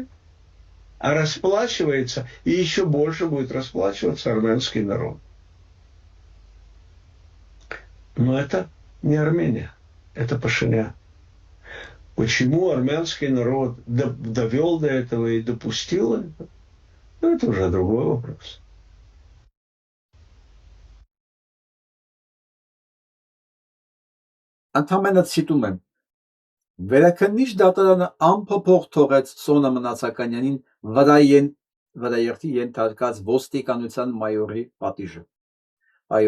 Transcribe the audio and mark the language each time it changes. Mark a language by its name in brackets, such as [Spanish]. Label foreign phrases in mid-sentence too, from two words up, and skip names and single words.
[Russian] А расплачивается, и еще больше будет расплачиваться армянский народ. Но это не Армения, это Пашинян. Почему армянский народ довел до этого и допустил это? Ну, это уже другой вопрос. [Armenian] Ընդհանրապես ցիտում եմ, Վերաքննիչ դատարանը անփոփոխ թողեց Սոնա Մնացականյանին վրաերթի ենթարկած ոստիկանության մայորի պատիժը։ Այո,